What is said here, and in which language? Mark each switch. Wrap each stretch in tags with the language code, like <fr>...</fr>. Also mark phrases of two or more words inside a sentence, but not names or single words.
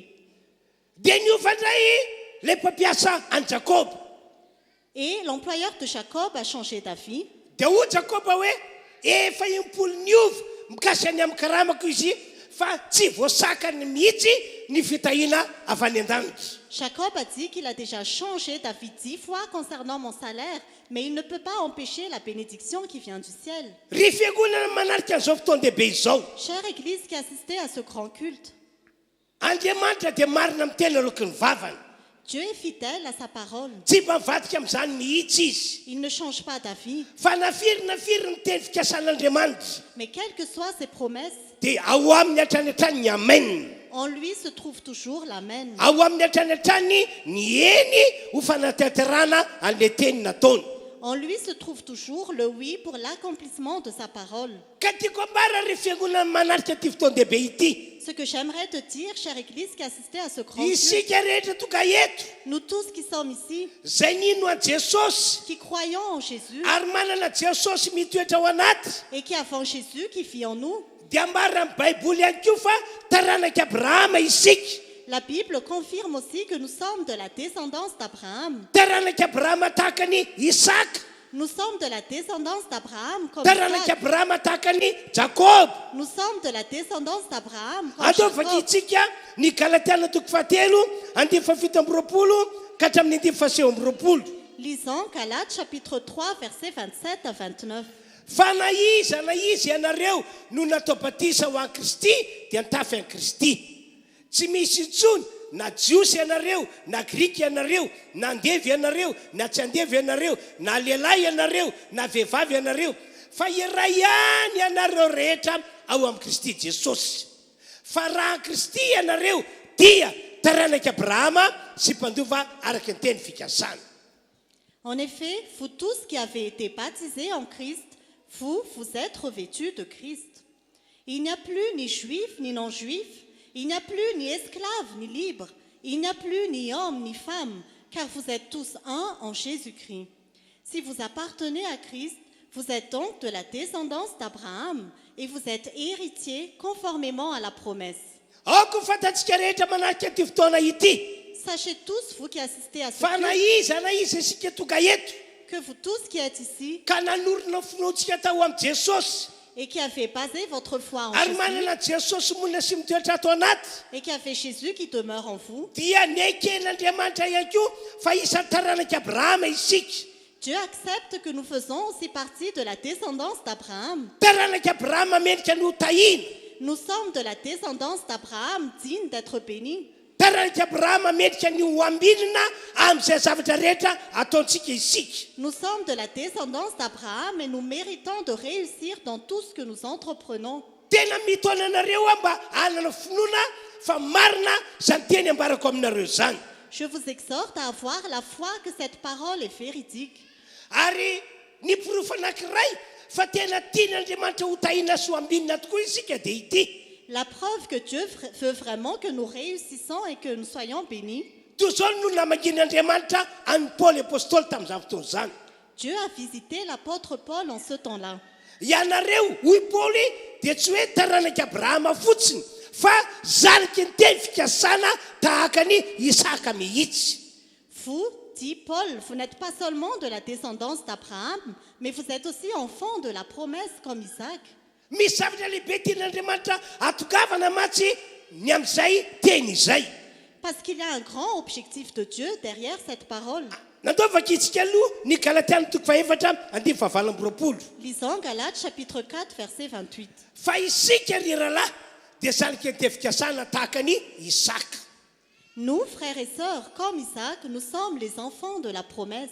<mg>Dia niova indray le mpampiasa an'i Jakoba.</mg> <fr>Et l'employeur de Jacob a changé d'avis.</fr> <mg>Dia ho Jakoba hoe efa impolo niova mikasy any amin'ny karamako izy fa tsy voasakany mihitsy ny fitahiana avy any an-danitra.</mg> <fr>Jacob a dit qu'il a déjà changé d'avis 10 fois concernant mon salaire, mais il ne peut pas empêcher la bénédiction qui vient du ciel.</fr> <mg>Ry fiangonana manarika an'izao fotoan-dehibe izao.</mg> <fr>Chère Église qui assistait à ce grand culte,</fr> <mg>Andriamanitra dia marina miteny aloky ny vavany.</mg> <fr>Dieu est fidèle à sa parole.</fr> <mg>Tsy mavadika amin'izany mihitsy izy.</mg> <fr>Il ne change pas d'avis.</fr> <mg>Fa nafiry ny teny fikasan'Andriamanitra.</mg> <fr>Mais quelles que soient ses promesses,</fr> <mg>Dia ao amin'ny hatrany hatrany ny amen.</mg> <fr>en lui se trouve toujours l'amen.</fr> <mg>Ao amin'ny hatrany hatrany ny eny ho fanatanterana an'le teny nataony.</mg> <fr>En lui se trouve toujours le oui pour l'accomplissement de sa parole.</fr> <mg>Ka tiako ambara ry fiangonana manarika ty fotoan-dehibe ity.</mg> <fr>Ce que j'aimerais te dire, chère Église qui assistait à ce grand culte,</fr> <mg>Isika rehetra tonga eto</mg> <fr>nous tous qui sommes ici,</fr> <mg>zay nino a Jesosy</mg> <fr>qui croyons en Jésus</fr> <mg>ary manana Jesosy mitoetra ao anaty</mg> <fr>et qui avons Jésus qui vit en nous,</fr> <mg>dia ambara amin'ny baiboly ihany koa fa taranaka Abrahama isika.</mg> <fr>la Bible confirme aussi que nous sommes de la descendance d'Abraham.</fr> <mg>Taranaka Abrahama tahaka ny Isaka.</mg> <fr>Nous sommes de la descendance d'Abraham comme</fr> <mg>Taranaka Isaac. Abrahama tahaka ny Jakob.</mg> <fr>Nous sommes de la descendance d'Abraham comme</fr> <mg>Ataovaka Jacob. itsika ny Galatiana toko fahatelo andiny fafito amby roapolo ka hatramin'ny andiny fahaseho amby roapolo.</mg> <fr>Lisons Galates chapitre 3 versets 27 à 29.</fr> <mg>Fa na iza ianareo no natao batisa ho an'i Kristy dia nitafy an'i Kristy. Tsy misy intsony na jiosy ianareo, na grika ianareo, na andevy ianareo, na tsy andevy ianareo, na lehilahy ianareo, na vehivavy ianareo, fa iray ihany ianareo rehetra ao amin'i Kristy Jesosy. Fa raha an'i Kristy ianareo dia taranaka Abrahama sy mpandova araka ny teny fikasana.</mg> <fr>En effet, vous tous qui avez été baptisés en Christ, vous êtes revêtus de Christ. Il n'y a plus ni juif ni non-juif, il n'y a plus ni esclave ni libre, il n'y a plus ni homme ni femme, car vous êtes tous un en Jésus-Christ. Si vous appartenez à Christ, vous êtes donc de la descendance d'Abraham et vous êtes héritiers conformément à la promesse.</fr> <mg>Aoko fantatsika rehetra manaraka ty fotoana ity.</mg> <fr>Sachez tous, vous qui assistez à ce</fr> <mg>Fa na iza isika tonga eto</mg> <fr>que vous tous qui êtes ici</fr> <mg>ka nanorina finoantsika tao amin'i Jesosy</mg> <fr>et qui avez basé votre foi en</fr> <mg>ary Jésus manana Jesosy monina sy mitoetra ato anaty</mg> <fr>et qui a fait Jésus qui demeure en vous,</fr> <mg>dia neken'Andriamanitra ihany koa fa isan'ny taranaka Abrahama isika.</mg> <fr>Dieu accepte que nous faisons aussi partie de la descendance d'Abraham.</fr> <mg>Taranaka Abrahama mendrika no tahina.</mg> <fr>Nous sommes de la descendance d'Abraham, dignes d'être bénis.</fr> <mg>Taranaka Abrahama mendrika ny ho ambinina amin'izay zavatra rehetra ataontsika isika.</mg> <fr>Nous sommes de la descendance d'Abraham et nous méritons de réussir dans tout ce que nous entreprenons.</fr> <mg>Tena mitoana anareo mba hanana finoana fa marina izany teny ambarako aminareo zany.</mg> <fr>Je vous exhorte à avoir la foi que cette parole est véridique.</fr> <mg>Ary ny porofo anankiray fa tena tian'Andriamanitra ho tahina sy ho ambinina tokoa isika dia ity.</mg> <fr>La preuve que Dieu veut vraiment que nous réussissons et que nous soyons bénis.</fr> <mg>Toy izao no namangin'Andriamanitra an'i Paoly apôstôly tamin'izany fotoana izany.</mg> <fr>Dieu a visité l'apôtre Paul en ce temps-là.</fr> <mg>Ianareo hoy Paoly dia tsy hoe taranaka Abrahama fotsiny fa zariky ny teny fikasana tahaka ny Isaka mihitsy.</mg> <fr>Vous, dit Paul, vous n'êtes pas seulement de la descendance d'Abraham, mais vous êtes aussi enfants de la promesse comme Isaac.</fr> <mg>Misy zavatra lehibe tian'Andriamanitra atongavana matsy ny amin'izay teny izay.</mg> <fr>Parce qu'il y a un grand objectif de Dieu derrière cette parole.</fr> <mg>Nandaovaka itsika aloha ny Galatiana toko faefatra andiny fahavalo amby roapolo.</mg> <fr>Lisons Galates chapitre 4 verset 28.</fr> <mg>Fa isika ry rahalahy dia zariky ny teny fikasana tahaka ny Isaka.</mg> <fr>Nous, frères et sœurs, comme Isaac, nous sommes les enfants de la promesse.</fr>